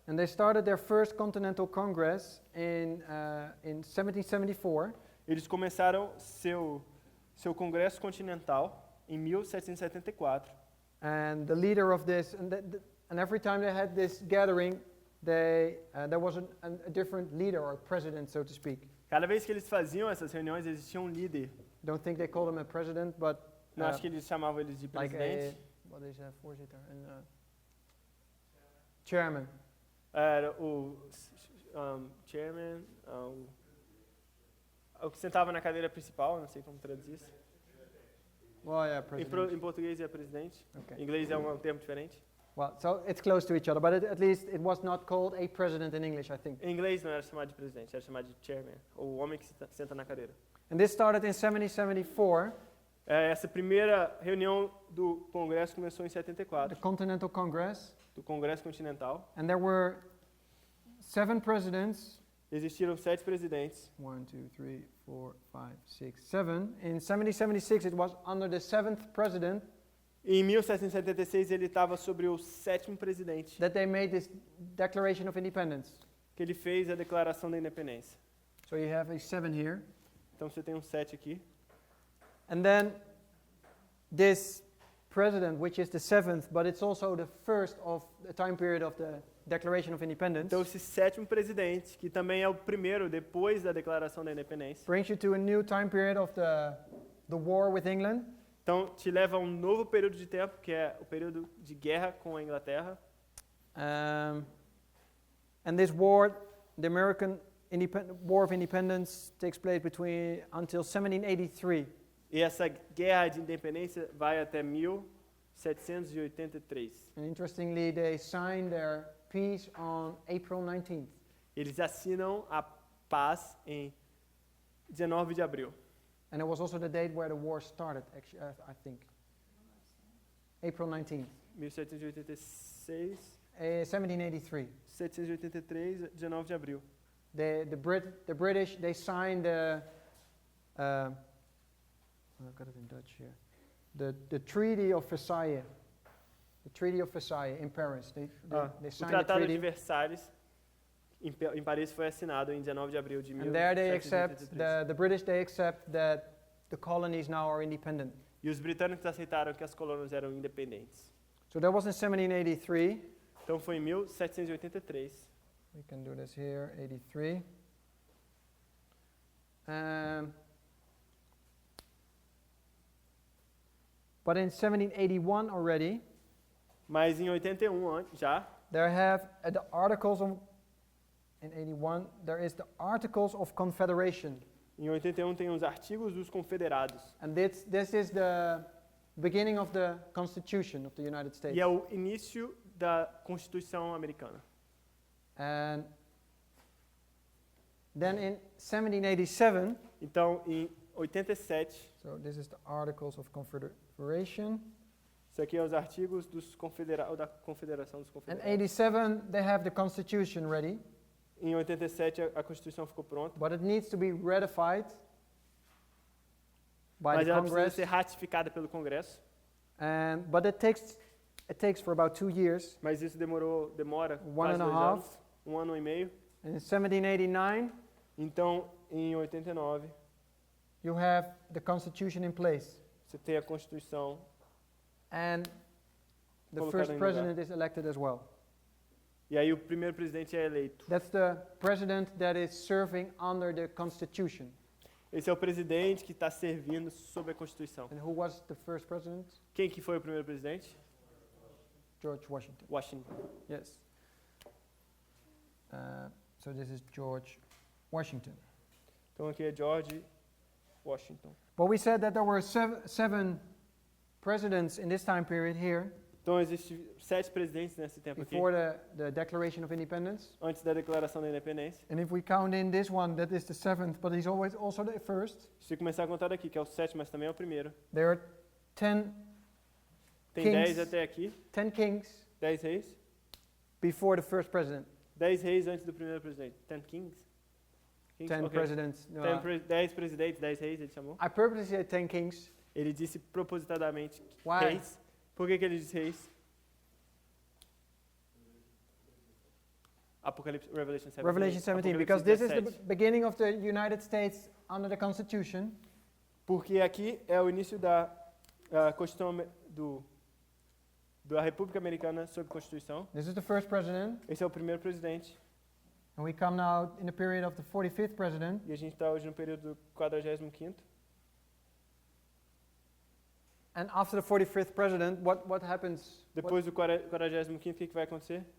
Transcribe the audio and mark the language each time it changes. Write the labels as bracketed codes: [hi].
[en] And they started their first Continental Congress in 1774. [pt] Eles começaram seu Congresso Continental em 1774. [en] And the leader of this, and every time they had this gathering, there was a different leader or president, so to speak. [pt] Cada vez que eles faziam essas reuniões, existia um líder. [en] Don't think they called him a president, but [pt] Não, acho que eles chamavam eles de [en] like [pt] presidente. [en] what is that, voorzitter? Chairman. [pt] Era o chairman, o que sentava na cadeira principal, não sei como traduzir isso. [en] Well, yeah, president. [pt] Em português é presidente, [en] Okay. [pt] em inglês é um termo diferente. [en] Well, so it's close to each other, but at least it was not called a president in English, I think. [pt] Em inglês não era chamado de presidente, era chamado de chairman, ou o homem que senta na cadeira. [en] And this started in 1774, [pt] Essa primeira reunião do Congresso começou em [en] the [pt] 74, [en] Continental Congress, [pt] do Congresso Continental. [en] and there were 7 presidents. [pt] Existiram 7 presidentes. [en] 1, 2, 3, 4, 5, 6, 7. In 1776, it was under the 7th president [pt] Em 1776 ele estava sobre o 7º presidente, [en] that they made this Declaration of Independence. [pt] que ele fez a Declaração da Independência. [en] So you have a 7 here. [pt] Então você tem um 7 aqui. [en] And then this president, which is the 7th, but it's also the first of the time period of the Declaration of Independence, [pt] Então esse 7º presidente, que também é o primeiro depois da Declaração da Independência, [en] brings you to a new time period of the war with England. [pt] então te leva a um novo período de tempo, que é o período de guerra com a Inglaterra. [en] And this war, the American War of Independence, takes place until 1783. [pt] E essa guerra de independência vai até 1783. [en] And interestingly, they signed their peace on April 19th. [pt] Eles assinam a paz em 19 de abril. [en] And it was also the date where the war started, actually, I think. April 19th. 1786, 1783. [pt] 783, 19 de abril. [en] The British, they signed I've got it in Dutch here. The Treaty of Versailles. The Treaty of Versailles in Paris. They [pt] O [en] signed the [pt] Tratado de [en] treaty. [pt] Versalhes em Paris foi assinado em 19 de abril de [en] And there they [pt] 1783. [en] the British, they accept that the colonies now are independent. [pt] E os britânicos aceitaram que as colônias eram independentes. [en] So that was in 1783. [pt] Então foi em 1783. [en] We can do this here, 83. But in 1781 already, [pt] Mas em 81 já, [en] there have the articles of, in 81, there is the Articles of Confederation. [pt] em 81 tem os artigos dos confederados. [en] And this is the beginning of the Constitution of the United States. [pt] E é o início da Constituição americana. [en] And then in 1787, [pt] Então, em 87, [en] so this is the Articles of Confederation. [pt] isso aqui é os artigos dos da Confederação dos [en] In [pt] Confederados. [en] 87, they have the Constitution ready, [pt] Em 87 a Constituição ficou pronta, [en] but it needs to be ratified by [pt] mas [en] the [pt] ela precisa [en] Congress. [pt] ser ratificada pelo Congresso. [en] But it takes for about 2 years. [pt] Mas isso demora [en] One [pt] quase [en] and a [pt] 2 [en] half. [pt] anos, 1 ano e meio. [en] And in 1789, [pt] Então, em 89, [en] you have the Constitution in place. [pt] você tem a Constituição. [en] And the [pt] Colocada [en] first [pt] em [en] president is elected as well. [pt] E aí o primeiro presidente é eleito. [en] That's the president that is serving under the Constitution. [pt] Esse é o presidente que está servindo sob a Constituição. [en] And who was the first president? [pt] Quem que foi o primeiro presidente? [en] George Washington. [pt] Washington. [en] Yes. So this is George Washington. [pt] Então aqui é George Washington. [en] But we said that there were seven presidents in this time period here [pt] Então existem 7 presidentes nesse tempo aqui, [en] before the Declaration of Independence. [pt] antes da Declaração da Independência. [en] And if we count in this one, that is the seventh, but he's always also the first. [pt] Se começar a contar daqui, que é o 7º, mas também é o primeiro. [en] There are 10 [pt] Tem [en] Kings. [pt] 10 até aqui, [en] 10 kings [pt] 10 reis. [en] before the first president. [pt] 10 reis antes do primeiro presidente. [en] 10 kings? [pt] 10 [en] Ok. presidents. No, [pt] 10 presidentes, 10 reis, ele chamou. [en] I purposely said 10 kings. [pt] Ele disse propositadamente [en] Why? [pt] reis. Por que ele disse reis? Apocalipse, Revelation 17. [en] Revelation 17, [pt] Apocalipse [en] because this is the [pt] 17. [en] beginning of the United States under the Constitution. [pt] Porque aqui é o início da Constituição da República Americana sob Constituição. [en] This is the first president. [pt] Esse é o primeiro presidente. [en] And we come now in the period of the 45th president. [pt] E a gente está hoje no período do 45º. [en] And after the 45th president, what happens? [pt] Depois do 45º, o que vai acontecer?